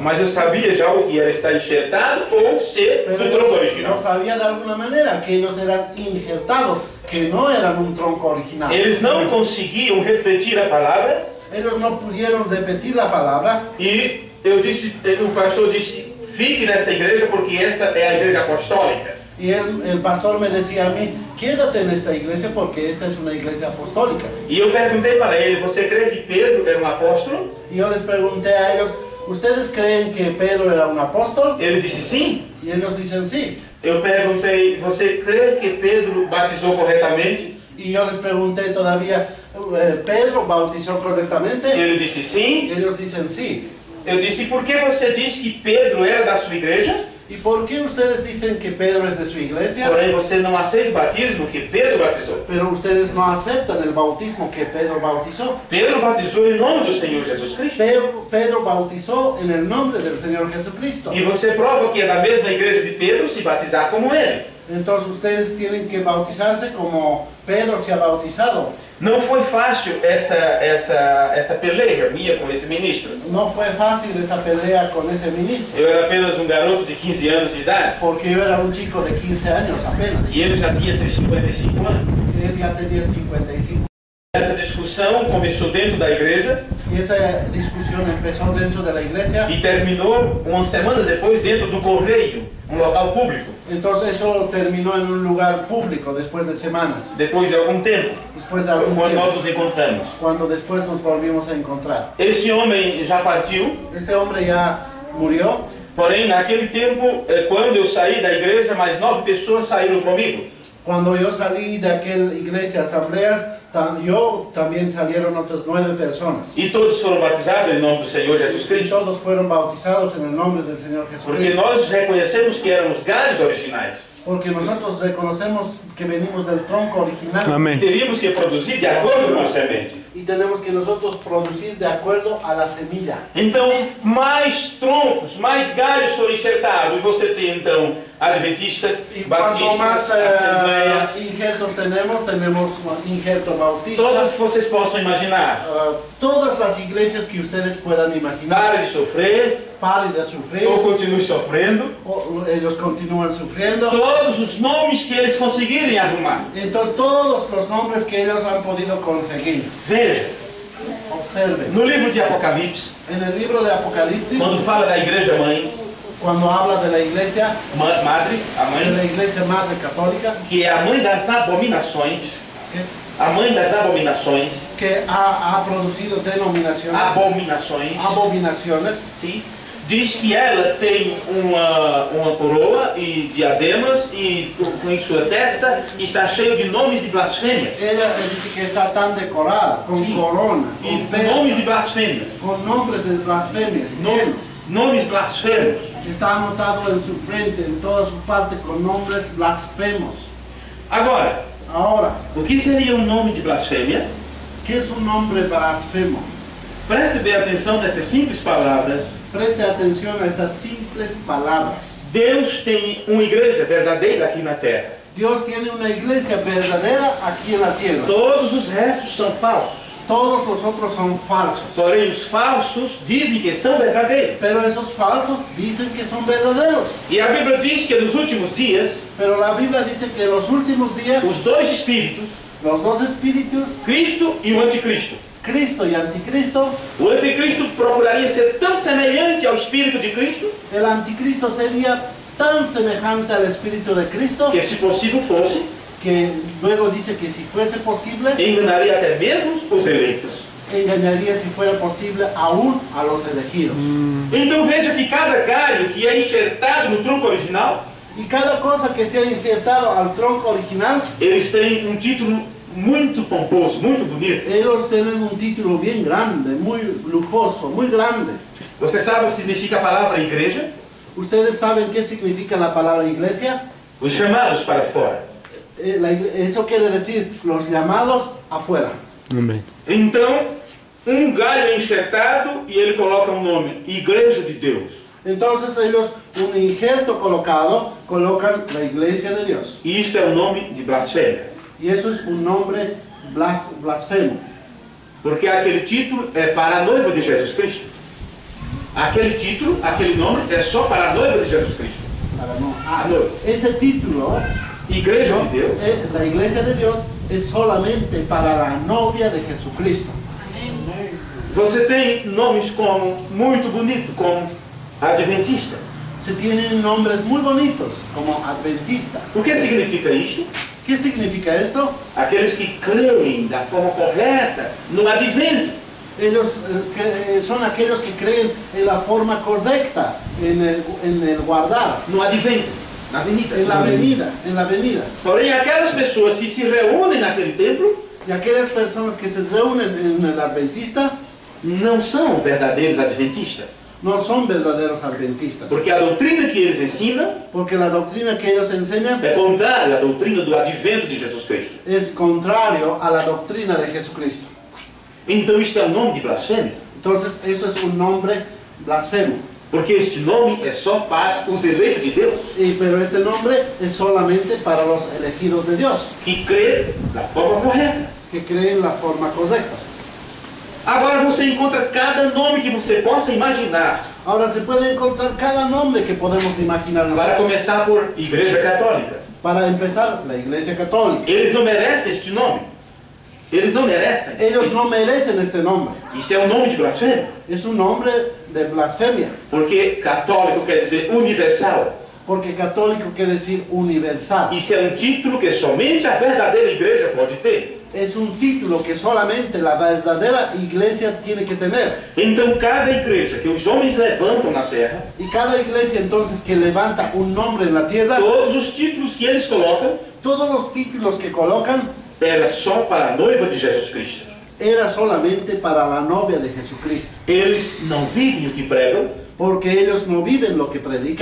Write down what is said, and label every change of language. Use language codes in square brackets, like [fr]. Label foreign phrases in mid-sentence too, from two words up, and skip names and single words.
[pt] Mas eu sabia já o que era estar enxertado ou ser [es] Pero [pt] do tronco [es] yo [pt] original. [es] sabía de alguna manera que ellos eran injertados, que no eran un tronco original. [pt] Eles não conseguiam refletir a palavra. [es] Ellos no pudieron repetir la palabra. [pt] E eu disse, o pastor disse, fique nesta igreja porque esta é a igreja apostólica. [es] Y el pastor me decía a mí, quédate en esta iglesia porque esta es una iglesia apostólica. [pt] E eu perguntei para ele, você crê que Pedro era um apóstolo? [es] Y yo les pregunté a ellos, ¿ustedes creen que Pedro era un apóstol? [pt] Ele disse sim. [es] Y ellos dicen sí. [pt] Eu perguntei, você crê que Pedro batizou corretamente? [es] Y yo les pregunté todavía, ¿Pedro bautizó correctamente? [pt] Ele disse [es] Y [pt] sim. [es] ellos dicen sí. [pt] Eu disse, por que você diz que Pedro era da sua igreja? [es] ¿Y por qué ustedes dicen que Pedro es de su iglesia? [pt] Porém, você não aceita o batismo que Pedro batizou. [es] Pero ustedes no aceptan el bautismo que Pedro bautizó. [pt] Pedro batizou em nome do Senhor Jesus Cristo. [es] Pedro bautizó en el nombre del Señor Jesucristo. [pt] E você prova que é da mesma igreja de Pedro se batizar como ele. [es] Entonces ustedes tienen que bautizarse como Pedro se ha bautizado. [pt] Não foi fácil essa peleia minha com esse ministro. [es] No fue fácil esa pelea con ese ministro, [pt] Eu era apenas um garoto de 15 anos de idade. [es] porque yo era un chico de 15 años apenas. [pt] E ele já tinha seus 55 anos. [es] Él ya tenía 55. [pt] Essa discussão começou dentro da igreja [es] Y esa discusión empezó dentro de la iglesia. [pt] e terminou umas semanas depois dentro do correio, um local público. [es] Entonces eso terminó en un lugar público después de semanas, [pt] Depois de algum tempo, [es] después de algún [pt] quando nós [es] tiempo, [pt] nos encontramos. [es] cuando después nos volvimos a encontrar. [pt] Esse homem já partiu, [es] Ese hombre ya murió, [pt] porém naquele tempo, quando eu saí da igreja, mais 9 pessoas saíram comigo. [es] cuando yo salí de aquella iglesia, asambleas, yo también salieron otras 9 personas. [pt] E todos foram batizados em nome do Senhor Jesus [es] Y [pt] Cristo. [es] todos fueron bautizados en el nombre del Señor [pt] Porque [es] Jesucristo. [pt] nós reconhecemos que éramos galhos originais. [es] Porque nosotros reconocemos que venimos del tronco original. [pt] E Amém. teríamos que produzir de acordo com a semente. [es] Y tenemos que nosotros producir de acuerdo a la semilla. [pt] Então, mais troncos, mais galhos foram enxertados. E você tem, então, Adventista, [es] Y cuanto más [pt] Batista, Assembleia, [es] injertos tenemos injerto bautista. [pt] todas que vocês possam imaginar. [es] Todas las iglesias que ustedes puedan imaginar. [pt] Pare de sofrer, [es] Pare de sufrir. [pt] ou continue sofrendo. [es] Ellos continúan sufriendo. [pt] Todos os nomes que eles conseguirem arrumar. [es] Entonces todos los nombres que ellos han podido conseguir. [pt] Veja, [es] Observen. [pt] no livro de Apocalipse, [es] En el libro de Apocalipsis, [pt] quando fala da igreja mãe, [es] cuando habla de la iglesia, [pt] madre, a [es] de la [pt] mãe, [es] iglesia madre católica, [pt] que é a mãe das abominações, [es] ¿qué? [pt] a mãe das abominações, [es] que ha produzido denominaciones, abominaciones. [pt] Sim. Diz que ela tem uma coroa e diademas e em sua testa está cheio de nomes de blasfêmias. [es] Ella dice que está tan decorada, con corona, [pt] E [es] con [pt] nomes de blasfêmias. [es] con nombres de blasfemias, llenos. [pt] Nomes blasfemos. [es] Está anotado en su frente, en toda su parte, con nombres blasfemos. [pt] Agora, [es] Ahora, [pt] o que seria um nome de blasfêmia? [es] ¿qué es un nombre blasfemo? [pt] Preste bem atenção nessas simples palavras. [es] Preste atención a estas simples palabras. [pt] Deus tem uma igreja verdadeira aqui na terra. [es] Dios tiene una iglesia verdadera aquí en la tierra. [pt] Todos os restos são falsos. [es] Todos los otros son falsos. [pt] Porém, os falsos dizem que são verdadeiros. [es] Pero esos falsos dicen que son verdaderos. [pt] E a Bíblia diz que nos últimos dias, [es] Pero la Biblia dice que en los últimos días, [pt] os dois espíritos, [es] los dos espíritus, [pt] Cristo e o anticristo. [es] Cristo y Anticristo, [pt] O anticristo procuraria ser tão semelhante ao espírito de Cristo [es] el Anticristo sería tan semejante al Espíritu de Cristo [pt] que, se possível fosse, [es] que luego dice que si fuese posible, [pt] enganaria até mesmo os eleitos. [es] engañaría si fuera posible aún a los elegidos. [pt] Então veja que cada galho que é enxertado no tronco original, [es] Y cada cosa que se ha injertado al tronco original, [pt] eles têm um título muito pomposo, muito bonito. [es] ellos tienen un título bien grande, muy lujoso, muy grande. [pt] Você sabe o que significa a palavra igreja? [es] ¿Ustedes saben qué significa la palabra iglesia? [pt] Os chamados para fora. [es] Eso quiere decir los llamados afuera. [pt] Amém. Então, um galho é enxertado e ele coloca um nome, Igreja de Deus. [es] Entonces ellos, un injerto colocado, colocan la iglesia de Dios. [pt] E isto é um nome de blasfêmia. [es] Y eso es un nombre blasfemo. [pt] Porque aquele título é para a noiva de Jesus Cristo. Aquele título, aquele nome é só para a noiva de Jesus Cristo. A noiva. [es] Ese título, [pt] Igreja de Deus, [es] la iglesia de Dios, es solamente para la novia de Jesucristo. [pt] você tem nomes como muito bonito, como Adventista. [es] Se tienen nombres muy bonitos, como Adventista. [pt] O que significa isto? [es] ¿Qué significa esto? [pt] Aqueles que creem da forma correta no advento. [es] Ellos son aquellos que creen en la forma correcta, en el guardar, [pt] No advento, na avenida. [es] en la venida. [pt] Porém, aquelas pessoas que se reúnem naquele templo [es] Y aquellas personas que se reúnen en el Adventista [pt] não são verdadeiros adventistas. [es] no son verdaderos adventistas, [pt] Porque a doutrina que eles ensinam [es] porque la doctrina que ellos enseñan [pt] é contrária à doutrina do advento de Jesus Cristo. [es] es contrario a la doctrina de Jesucristo. [pt] Então isto é um nome de blasfêmia. [es] Entonces eso es un nombre blasfemo. [pt] Porque este nome é só para os eleitos de Deus, [es] Pero este nombre es solamente para los elegidos de Dios, [pt] que crê da forma correta. [es] que creen la forma correcta. [pt] Agora você encontra cada nome que você possa imaginar. [es] Ahora se puede encontrar cada nombre que podemos imaginar. [pt] Para começar por Igreja Católica. [es] Para empezar, la Iglesia Católica. [pt] Eles não merecem este nome. Eles não merecem. [es] Ellos no merecen este nombre. [pt] Isto é um nome de blasfêmia. [es] Es un nombre de blasfemia, [pt] Porque católico quer dizer universal. [es] porque católico quiere decir universal. [pt] Isso é um título que somente a verdadeira igreja pode ter. [es] Es un título que solamente la verdadera iglesia tiene que tener. [pt] Então cada igreja que os homens levantam na terra, [es] Y cada iglesia entonces que levanta un nombre en la tierra, [pt] todos os títulos que eles colocam, [es] todos los títulos que colocan, [pt] era só para a noiva de Jesus Cristo. [es] era solamente para la novia de Jesucristo. [pt] Eles não vivem o que pregam, [es] Porque ellos no viven lo que predican.